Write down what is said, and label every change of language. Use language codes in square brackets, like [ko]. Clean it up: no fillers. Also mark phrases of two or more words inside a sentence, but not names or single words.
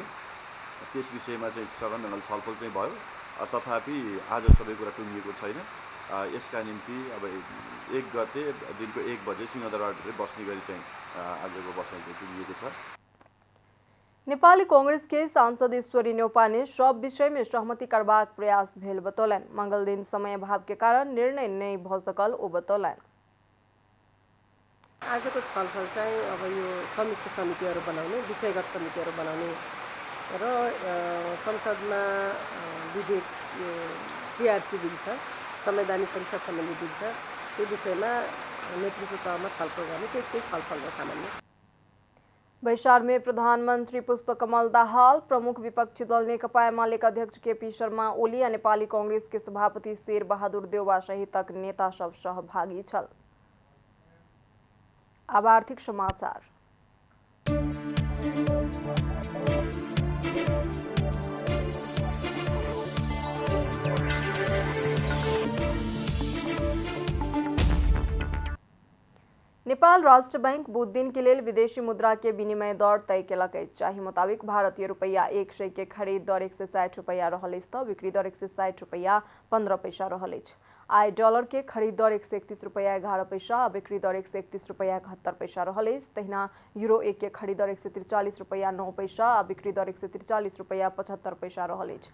[ne] त्यस विषयमा चाहिँ सघन ढङ्गले छलफल चाहिँ भयो। तथापि आज सबै कुरा टुङ्गिएको छैन। यसका निम्ति अब 1 गते दिनको 1 बजे सिंहदरबारभित्र बस्ने गरी चाहिँ आजको बसाइ चाहिँ टुङ्गिएको छ। [mai] नेपाली कांग्रेस के सांसद ईश्वरी न्यौपा ने सब विषय में सहमति करबाक प्रयास भेल बतौलन। मंगल दिन समय अभाव के कारण निर्णय नहीं भ सकल ओ बतौलन। [ne] आजको छलफल चाहिँ अब यो संयुक्त समितिहरू बनाउने, विषयगत समितिहरू बनाउने र संसदमा विधेयक यो टीआरसी बिल छ, संवैधानिक परिषद सम्बन्धी बिल छ, त्यो विषयमा नेतृत्व तहमा छलफल गर्ने त्यही छलफल हो सामान्य। [mai] बैसार में प्रधानमंत्री पुष्पकमल दाहाल, प्रमुख विपक्षी दल नेकपा एमाले अध्यक्ष केपी शर्मा ओली और नेपाली कांग्रेस के सभापति शेर बहादुर देउवा सहितक नेता सब सहभागी छल। अब आर्थिक समाचार। नेपाल राष्ट्र बैंक बुध दिन के लिए विदेशी मुद्रा के विनिमय दर तय केलक अछि। जाहि मुताबिक भारतीय रुपया 100 के खरीद दर 160 रुपया रहल अछि तऽ बिक्री दर 160 रुपया 15 पैसा रहल अछि। आई डॉलर के खरीद दर 131 रुपया 11 पैसा आ बिक्री दर 131 रुपया 71 पैसा रहल अछि। तहिना यूरो 1 के खरीद दर 143 रुपया 9 पैसा आ बिक्री दर 143 रुपया 75 पैसा रहल अछि।